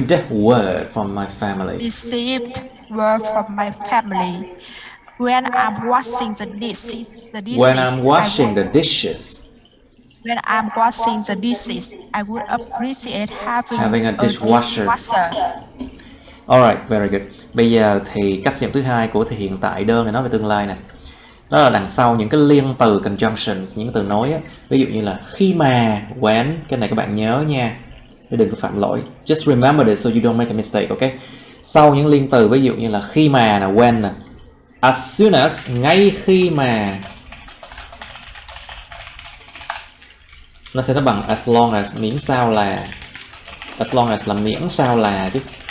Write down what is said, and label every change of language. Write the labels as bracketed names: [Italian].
[English] word from my family. Received word from my family. When I'm washing the dishes. When I'm washing the dishes. When I'm washing the dishes, I would appreciate having a dishwasher. Alright, very good. [Vietnamese] Bây giờ thì cách sử dụng thứ hai của thì hiện tại đơn này nói về tương lai nè. Đó là đằng sau những cái liên từ conjunctions, những cái từ nối á. Ví dụ như là khi mà, when, cái này các bạn nhớ nha. Đừng có phạm lỗi. [English] Just remember this so you don't make a mistake, okay? [Vietnamese] Sau những liên từ ví dụ như là khi mà nè, when nè. [English] As soon as, [Vietnamese] ngay khi mà. Nó sẽ nói bằng as long as, miễn sao là. [English] As long as [Vietnamese] là miễn sao là chứ.